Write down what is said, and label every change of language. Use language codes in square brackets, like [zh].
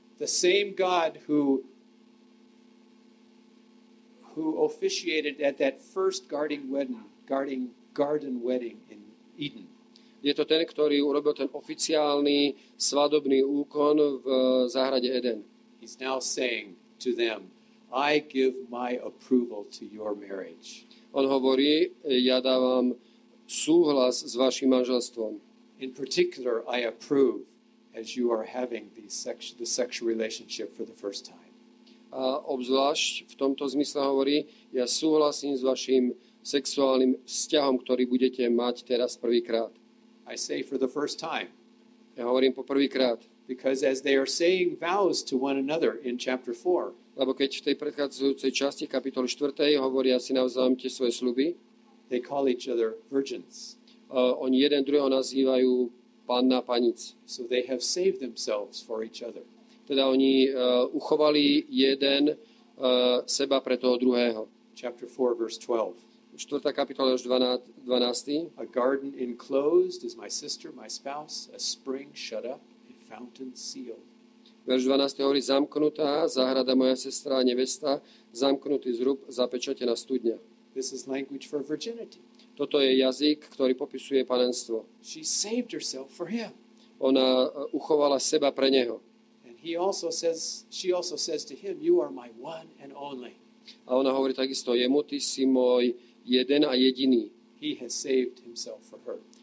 [en] The same God who officiated at that first garden wedding in Eden. [sk] Je to ten, ktorý urobil ten oficiálny svadobný úkon v záhrade Eden. [en] He's now saying to them, I give my approval to your marriage. [sk] On hovorí, ja dávam súhlas s vašim manželstvom. [en] In particular, I approve as you are having the sexual relationship for the first time. [sk] A obzvlášť v tomto zmysle hovorí, ja súhlasím s vašim sexuálnym vzťahom, ktorý budete mať teraz prvýkrát. [en] I say for the first time. [sk] Ja hovorím po prvýkrát. [en] Because as they are saying vows to one another in chapter 4, [sk] lebo keď v tej predchádzajúcej časti kapitoly 4. hovoria si navzájom tie svoje sľuby, [en] they call each other virgins. [sk] Oni jeden druhého nazývajú panna, panic. [en] So they have saved themselves for each other. [sk] Teda oni uchovali jeden seba pre toho druhého. [en] Chapter 4, verse 12. [sk] 4. kapitola až 12. [en] A garden enclosed is my sister, my spouse, a spring shut up, a fountain sealed. [sk] Verš 12. hovorí, zamknutá záhrada moja sestra a nevesta, zamknutý zrub, zapečatená studňa. [en] This is language for virginity. [sk] Toto je jazyk, ktorý popisuje panenstvo. [en] She saved herself for him. [sk] Ona uchovala seba pre neho. [en] And she also says to him, you are my one and only. [sk] A ona hovorí takisto, jemu, ty si môj jeden a jediný. [en] He has saved himself for her.